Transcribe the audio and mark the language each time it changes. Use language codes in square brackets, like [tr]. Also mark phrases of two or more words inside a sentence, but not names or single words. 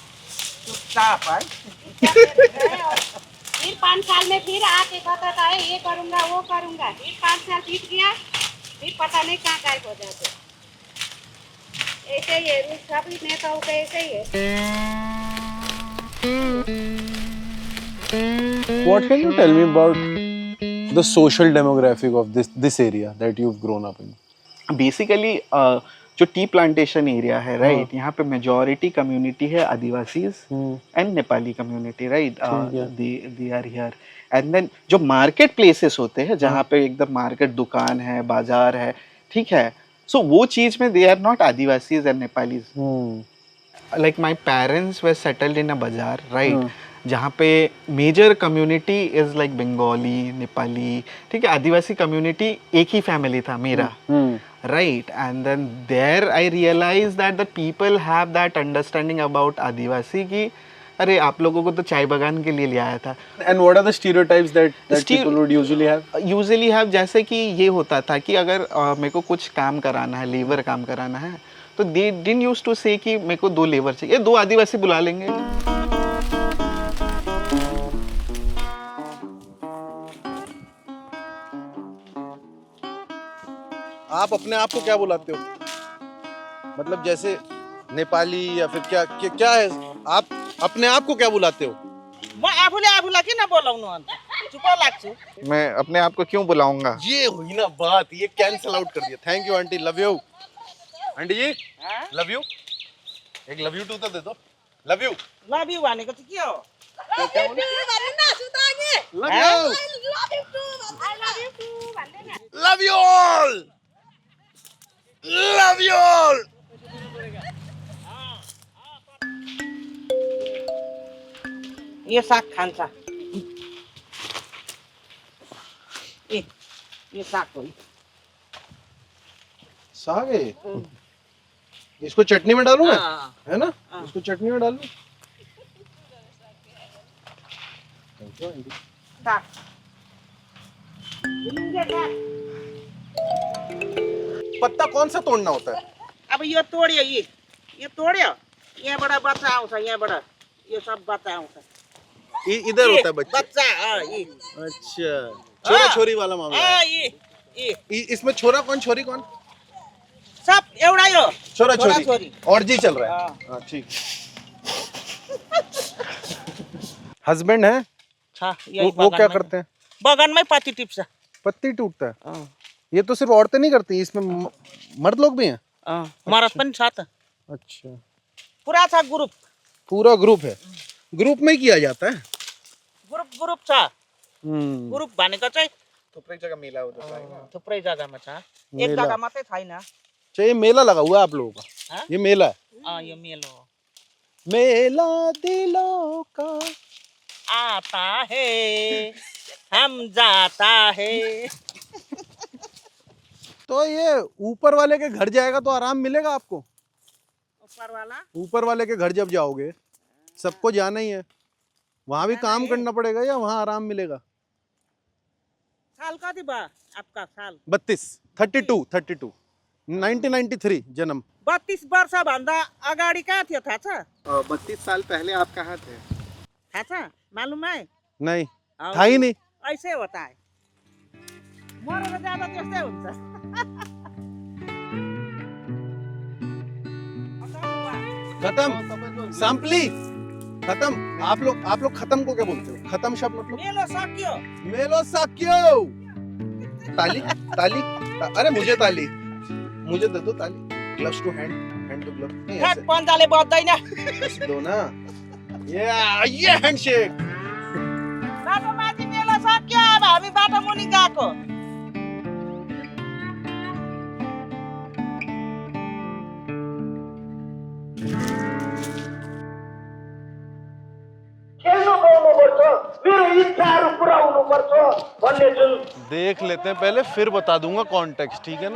[hi] चुपचाप है। फिर 5 साल में फिर आके बताता है ये करूंगा वो करूंगा। फिर 5 साल बीत गया, फिर पता नहीं कहाँ गायब हो जाते। ऐसे ही है, सभी नेताओं का ऐसे ही है। [en] What can you tell me about the social demographic of this area that you've grown up in? [hi] बेसिकली जो [en] tea plantation area [hi] है, राइट, यहाँ पे [en] majority community [hi] है [en] Adivasis and Nepali community, right. they are here. [hi] एंड देन जो [en] market places [hi] होते हैं जहाँ पे एकदम मार्केट दुकान है, बाजार है, ठीक है, सो वो चीज में [en] they are not Adivasis and Nepalis. like my parents were settled in a bazaar, right, [hi] जहाँ पे [en] major community is like Bengali, Nepali, [hi] ठीक है, [en] Adivasi community [hi] एक ही फैमिली था मेरा, [en] right, and then there I realized that the people have that understanding about Adivasi ki [hi] अरे आप लोगों को तो चाय बागान के लिए ले आया था। [en] And what are the stereotypes that people would usually have? usually have, [hi] जैसे कि ये होता था कि अगर मेरे को कुछ काम कराना है, लेबर काम कराना है, तो [en] they didn't used to say [hi] कि मेरे को 2 लेबर चाहिए, 2 आदिवासी बुला लेंगे। आप अपने आप को क्या बुलाते हो? मतलब जैसे नेपाली या फिर क्या है? आप अपने आप को क्या बुलाते हो? मैं अपने आप को क्यों बुलाऊंगा? ये हुई ना बात, ये [en] cancel out [hi] कर दिया। [en] thank you aunty, love you. [hi] आंटी जी [en] love you, [hi] एक [en] love you too [hi] तो दे दो। [en] love you [ne] भनेको चाहिँ के हो? [en] Love you all. Love you all. [ne] ये साग खान्छ। ये साग हो। [hi] साग है, इसको चटनी में डालूं मैं, है ना? इसको चटनी में डालूं। पत्ता कौन सा तोड़ना होता है? [ne] अब यो तोड्यो, ये तोड्यो, यहाँबाट बच्चा आउँछ, यहाँबाट ये सब बच्चा आउँछ। [hi] इधर होता है बच्चा। ये अच्छा, [ne] छोरा छोरी [hi] वाला मामला है। इसमें छोरा कौन छोरी कौन? [ne] सब एउटा यो छोरा छोरी [hi] और जी चल रहा है। हाँ ठीक। हस्बैंड है वो क्या करते हैं? बगान में पत्ती टिप्स। पत्ती टूटता है। ये तो सिर्फ औरतें नहीं करती, इसमें मर्द लोग भी हैं। [ne] मर्द पनि छ त। [hi] अच्छा, [ne] पूरा छ ग्रुप। [hi] पूरा ग्रुप है, ग्रुप में किया जाता है। [ne] ग्रुप छ। ग्रुप भनेको चाहिँ [hi] थुप्रै जगह मेला होता है। [ne] थुप्रै जग्गामा छ, एक जग्गा मात्रै छैन। [hi] ये मेला लगा हुआ है आप लोगों का? ये मेला है। [ne] यो मेलो हो। [hi] मेला दिलों का आता है हम जाता है। तो ये ऊपर वाले के घर जाएगा तो आराम मिलेगा आपको? ऊपर वाले के घर जब जाओगे, सबको जाना ही है, वहां भी काम करना पड़ेगा या वहां आराम मिलेगा? [ne] साल कति भयो [hi] आपका साल? [ne] 32 1993 जन्म। 32 वर्ष भन्दा अगाडि कहाँ थियो थाहा छ? [hi] 32 साल पहले आप कहाँ थे? [ne] थाहा छ? [hi] मालूम है? नहीं, था ही नहीं। ऐसे होता है, [ne] मरेर जाँदा त्यस्तै हुन्छ। [hi] खत्म, सांपली खत्म। आप लोग खत्म को क्या बोलते हो? खत्म शब्द मतलब? [ne] मेलो सक्यो। मेलो सक्यो। [hi] ताली ताली अरे मुझे ताली, मुझे दे दो ताली। [en] gloves to hand to glove. [hi] नहीं ऐसे [ne] पन्जाले बज्दैन। [hi] ऐसे दो ना। ये हैंडशेक। [ne] बाटो माथि मेलो सक्यो, अब हामी बाटो मुनि गएको। [hi] देख लेते हैं पहले, फिर बता दूंगा कॉन्टेक्स्ट, ठीक है ना?